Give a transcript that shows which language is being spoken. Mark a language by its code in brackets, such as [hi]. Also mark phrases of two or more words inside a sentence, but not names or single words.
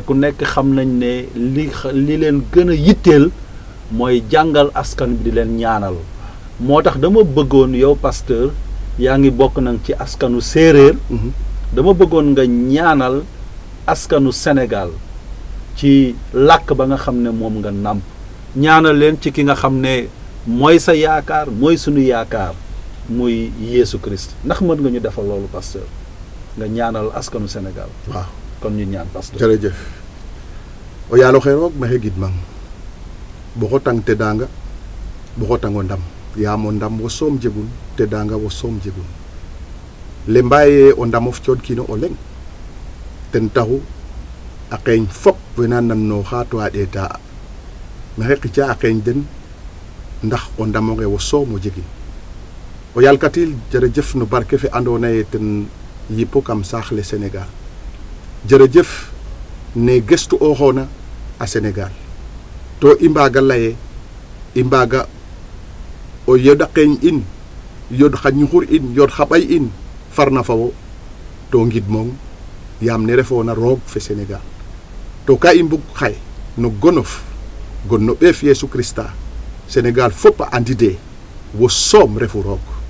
[wo] ku nekk xam nañ ne li leen gën a yitteel mooy jàngal askan bi di leen ñaanal moo tax dama bëggoon yow pasteur yaa ngi bokk nag ci askanu séeréer dama bëggoon nga ñaanal askanu Sénégal ci làkk ba nga xam ne moom nga nàmp ñaanal leen ci ki nga xam ne mooy sa yaakaar mooy sunu yaakaar muy Yeesu Christ ndax mën nga ñu defal loolu pasteur nga ñaanal askanu Sénégal. waaw kon ñu ñaan pasteur. [srr] jërëjëf o yaalo xe roog maxey gidmang boxo tang tedanga boxo tango ndam yaamo ndam wo soom jegun tedanga wo soom jegun le mbaye o ndamof coodkino o leŋ ten taxu a qeeñ fop wena nannooxa to a ɗeeta maxey qica a qeeñ den ndax o ndamonge wo soom o jegin o yalkatil jërëjëf no barke fe andoona yee ten yipo kam saax le Sénégal jërëjëf ne gestu ooxoona a Sénégal to i mbaaga laye i mbaaga o yoɗ a qeeñ in yoɗ xa ñuxur in yoɗ xa ɓay in farna fa wo to ngidmong yaam ne refoona roog fe Sénégal to ka i mbug xaye no gonof gon no ɓeef Yeesu Krista Sénégal fop a andidee wo soom refu roog